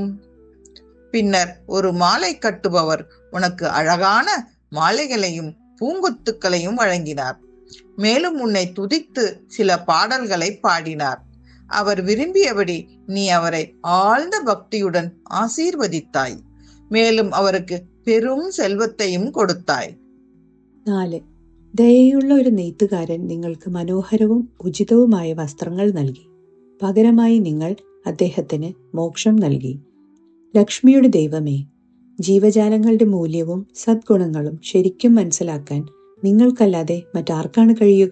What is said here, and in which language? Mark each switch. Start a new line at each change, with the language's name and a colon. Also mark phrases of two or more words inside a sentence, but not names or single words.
Tamil: பின்னர் ஒரு மாலை கட்டுபவர் உனக்கு அழகான மாலைகளையும் பூங்கொத்துக்களையும் வழங்கினார். மேலும் உன்னை துதித்து சில பாடல்களை பாடினார். அவர் விரும்பியபடி நீ அவரை ஆழ்ந்த பக்தியுடன் ஆசீர்வதித்தாய். மேலும் அவருக்கு பெரும் செல்வத்தையும் കൊടുത്താய். 4.
Malayalam: ദയയുള്ള ഒരു നെയ്ത്തുകാരൻ നിങ്ങൾക്ക് മനോഹരവും ഉചിതവുമായ വസ്ത്രങ്ങൾ നൽകി. പകരമായി നിങ്ങൾ അദ്ദേഹത്തിന് മോക്ഷം നൽകി. ലക്ഷ്മിയുടെ ദൈവമേ, ജീവജാലങ്ങളുടെ മൂല്യവും സദ്ഗുണങ്ങളും ശരിക്കും മനസ്സിലാക്കാൻ നിങ്ങൾക്കല്ലാതെ മറ്റാർക്കാണ് കഴിയുക?